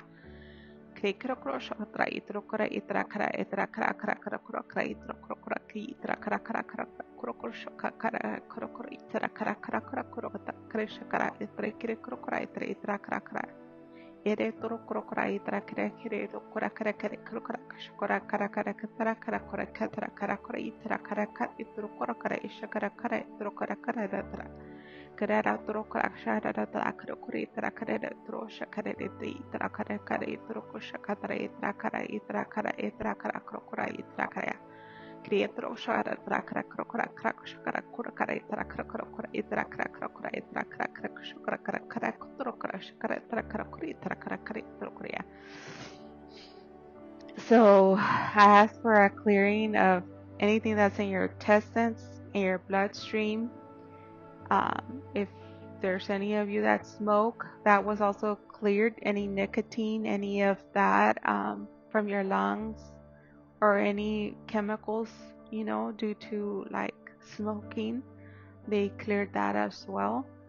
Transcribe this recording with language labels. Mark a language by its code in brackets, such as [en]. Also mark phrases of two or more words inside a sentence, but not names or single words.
[en] Krokro shatra itrokra itrakra itrakra krakra itrokra ki itrakra krokro shaka kara krokro itrakra krokra kreshakara itrekre krokra itrakra ere trokra itrakre kire krokra krokra shakara kara kara itrakra itrokra ishakara kara itrokra kara Karera trokra shara trakra kuri trakra tro shakare trakra kare troko shakare trakra krokra itrakra Krietro shara trakra krokra krak shakara kurakare trakra krokra itrakra shakara kara trokra shakara trakra kuri trakra kare trokra. So I ask for a clearing of anything that's in your intestines, in your bloodstream. If there's any of you that smoke, that was also cleared. Any nicotine, any of that from your lungs, or any chemicals, due to like smoking, they cleared that as well.